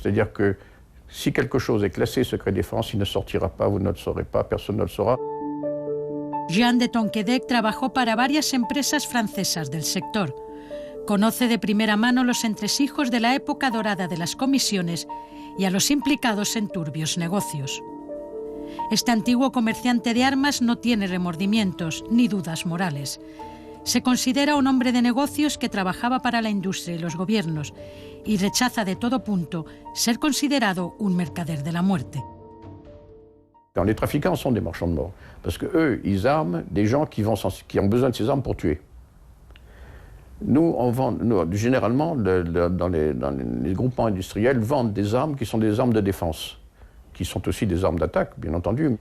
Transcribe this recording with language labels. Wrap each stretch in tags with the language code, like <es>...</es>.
<fr>C'est-à-dire que si quelque chose est classé secret défense, il ne sortira pas, vous ne le saurez pas, personne ne le saura.</fr> <es>Jean de Tonquédec trabajó para varias empresas francesas del sector. Conoce de primera mano los entresijos de la época dorada de las comisiones y a los implicados en turbios negocios. Este antiguo comerciante de armas no tiene remordimientos ni dudas morales. Se considera un hombre de negocios que trabajaba para la industria y los gobiernos y rechaza de todo punto ser considerado un mercader de la muerte.</es> <fr>Les trafiquants sont des marchands de mort, parce qu'eux, ils arment des gens qui ont besoin de ces armes pour tuer. Nous, généralement, dans les groupements industriels, vendent des armes qui sont des armes de défense, qui sont aussi des armes d'attaque, bien entendu.</fr>